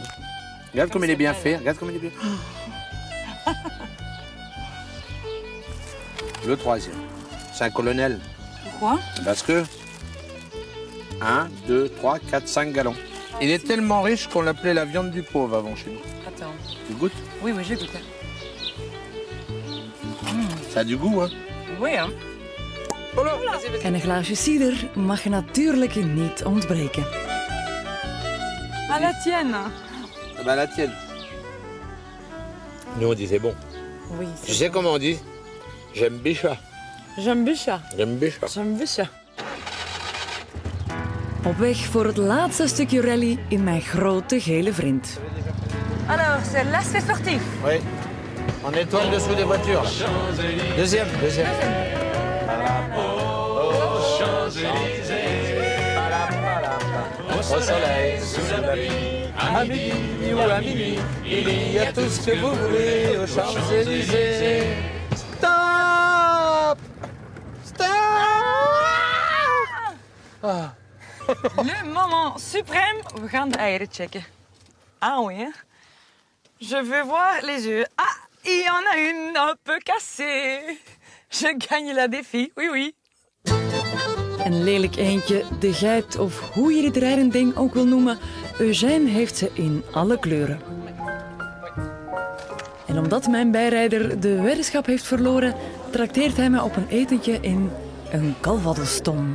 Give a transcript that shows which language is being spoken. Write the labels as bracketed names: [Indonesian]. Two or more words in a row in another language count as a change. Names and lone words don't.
[French] Regarde comme il est bien fait. Regarde comme il est bien. Le troisième, c'est un colonel. Pourquoi? Parce que 1, 2, 3, 4, 5 gallons. Il est tellement riche qu'on l'appelait la viande du pauvre avant chez nous. Attends. Tu goûtes? Oui, j'ai goûté. Ça a du goût, hein? Oui, hein? [Dutch] En een glaasje cider mag je natuurlijk niet ontbreken. [French] À la tienne. Ah bah la tienne. Nous on disait bon. Oui, Tu sais comment on dit? J'aime Bichat. J'aime Bichat. J'aime Bichat. J'aime Bichat. [Dutch] Op weg voor het laatste stukje rally in mijn grote gele vriend. [French] Alors, c'est l'aspect sportif. Oui. On étoile dessous des voitures. Là. Deuxième. la vie. À midi ou à minuit, il y a tout ce que vous voulez aux Champs-Élysées. Stop! Stop! Ah. Le moment suprême, [Dutch] we gaan de eieren checken. [French] Ah oui, hè? Je veux voir les yeux. Ah, il y en a une un peu cassée. Je gagne la défi, oui, oui. [Dutch] Een lelijk eendje, de geit of hoe je dit rijdend ding ook wil noemen, Eugène heeft ze in alle kleuren. En omdat mijn bijrijder de weddenschap heeft verloren, trakteert hij me op een etentje in een calvadostom.